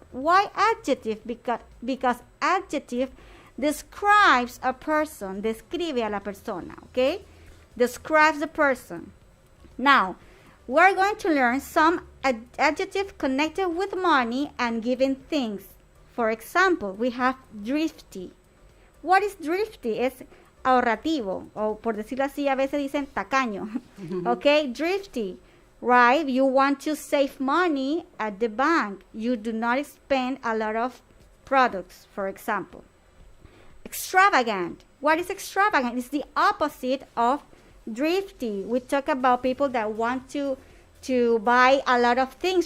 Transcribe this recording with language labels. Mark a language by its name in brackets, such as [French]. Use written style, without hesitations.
[English] Why adjective? Because adjective describes a person, [Spanish] describe a la persona, [English] okay? Describes the person. Now, we're going to learn some adjective connected with money and giving things. For example, we have thrifty. What is thrifty? [Spanish] Es ahorrativo, o por decirlo así, a veces dicen tacaño. [English] Okay, thrifty, right? You want to save money at the bank. You do not spend a lot of products, for example. Extravagant. What is extravagant? It's the opposite of thrifty. We talk about people that want to buy a lot of things.